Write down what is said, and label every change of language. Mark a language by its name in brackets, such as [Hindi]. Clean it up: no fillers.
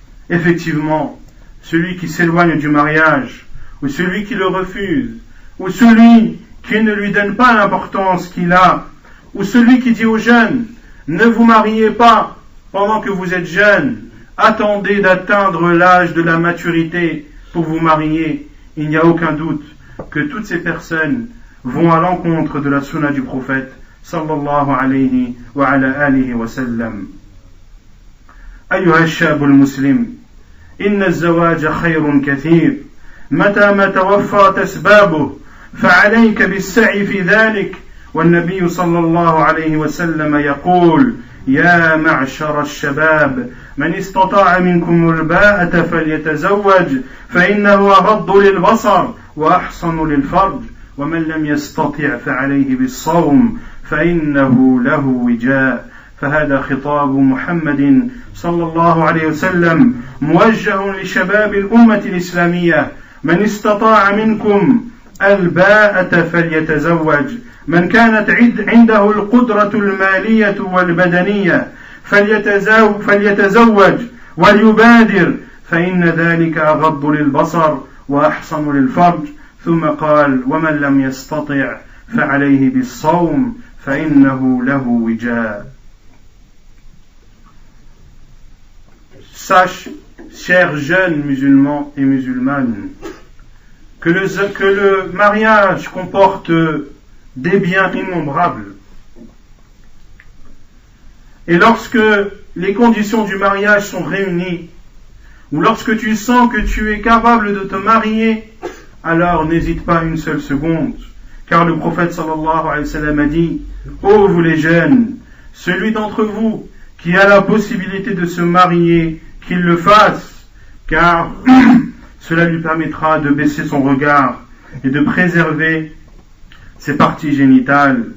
[French] Effectivement, celui qui s'éloigne du mariage, ou celui qui le refuse, ou celui qui ne lui donne pas l'importance qu'il a, ou celui qui dit aux jeunes: ne vous mariez pas pendant que vous êtes jeunes, attendez d'atteindre l'âge de la maturité pour vous marier. Il n'y a aucun doute que toutes ces personnes vont à l'encontre de la sunna du prophète [Arabic] sallallahu alayhi wa ala alihi wa sallam. أيها الشاب المسلم، إن الزواج خير كثير متى ما توفرت أسبابه فعليك بالسعي في ذلك. والنبي صلى الله عليه وسلم يقول: يا معشر الشباب من استطاع منكم الباءة فليتزوج فإنه أغض للبصر وأحصن للفرج ومن لم يستطع فعليه بالصوم فإنه له وجاء. فهذا خطاب محمد صلى الله عليه وسلم موجه لشباب الأمة الإسلامية: من استطاع منكم الباءة فليتزوج. من كانت عنده القدرة المالية والبدنية فليتزوج وليبادر فإن ذلك أغض للبصر وأحصن للفرج. ثم قال: ومن لم يستطع فعليه بالصوم فإنه له وجاء. [French] Sache, chers jeunes musulmans et musulmanes, que le mariage comporte des biens innombrables. Et lorsque les conditions du mariage sont réunies, ou lorsque tu sens que tu es capable de te marier, alors n'hésite pas une seule seconde, car le prophète [Arabic] sallallahu alayhi wa sallam [French] a dit: ô vous les jeunes, celui d'entre vous qui a la possibilité de se marier, qu'il le fasse, car cela lui permettra de baisser son regard et de préserver ses parties génitales.